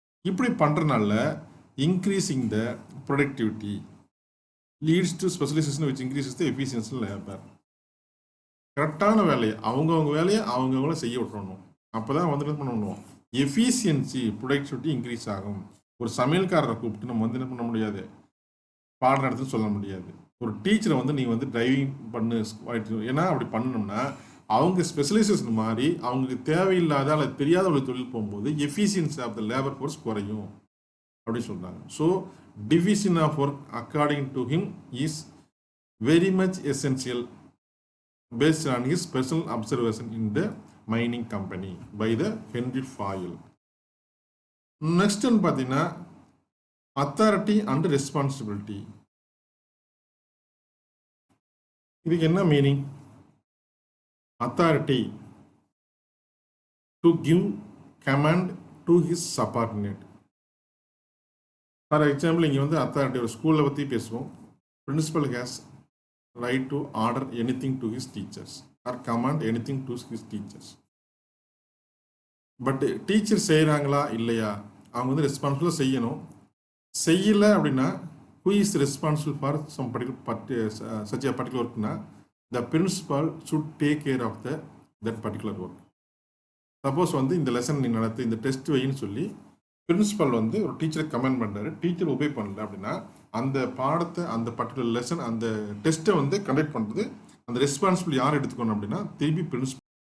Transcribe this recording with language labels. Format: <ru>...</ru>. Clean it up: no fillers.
<ta>இப்படி பண்ணுறனால</ta> <en>increasing the productivity leads to specialization which increases the efficiency of labor.</en> <ta>கரெக்டான வேலையை அவங்கவுங்க வேலையை அவங்கவுங்கள செய்ய விட்டுறணும். அப்போ தான் வந்து என்ன பண்ணணும், எஃபிஷியன்சி, ப்ரொடக்டிவிட்டி இன்க்ரீஸ் ஆகும். ஒரு சமையல்காரரை கூப்பிட்டு நம்ம வந்து என்ன பண்ண முடியாது, பாடம் நடத்துன்னு சொல்ல முடியாது. ஒரு டீச்சரை வந்து நீ வந்து டிரைவிங் பண்ணு, ஏன்னா அப்படி பண்ணணும்னா அவங்க ஸ்பெஷலைசேஷன் மாதிரி அவங்களுக்கு தேவையில்லாத அல்லது தெரியாத ஒரு தொழில் போகும்போது efficiency of the labour force குறையும் அப்படின்னு சொல்கிறாங்க.</ta> <en>So division of work according to him is very much essential based on his personal observation in the mining company by the Henry Fayol. Next one பார்த்தீங்கன்னா authority and responsibility.</en> <ta>இதுக்கு என்ன meaning?</ta> <en>authority to give command to his subordinate.</en> <ta>For example இங்கே வந்து authority, ஒரு ஸ்கூலில் பற்றி பேசுவோம்.</ta> <en>Principal has right to order anything to his teachers or command anything to his teachers.</en> <ta>But teacher செய்கிறாங்களா இல்லையா, அவங்க வந்து ரெஸ்பான்சிபிளாக செய்யணும். செய்யலை அப்படின்னா</ta> <en>who is responsible for some particular such a particular workனா the principal should take care of that particular work.</en> <ta>Suppose வந்து இந்த lesson நீ நடத்து, இந்த டெஸ்ட் வைன்னு சொல்லி பிரின்சிபல் வந்து ஒரு டீச்சரை கமெண்ட் பண்ணுறாரு, டீச்சர் ஒபே பண்ணல அப்படின்னா அந்த பாடத்தை, அந்த பர்டிகுலர் லெசன், அந்த டெஸ்ட்டை வந்து கண்டக்ட் பண்ணுறது அந்த ரெஸ்பான்சிபிள் யார் எடுத்துக்கணும் அப்படின்னா திருப்பி பிரின்சிபல்.</ta>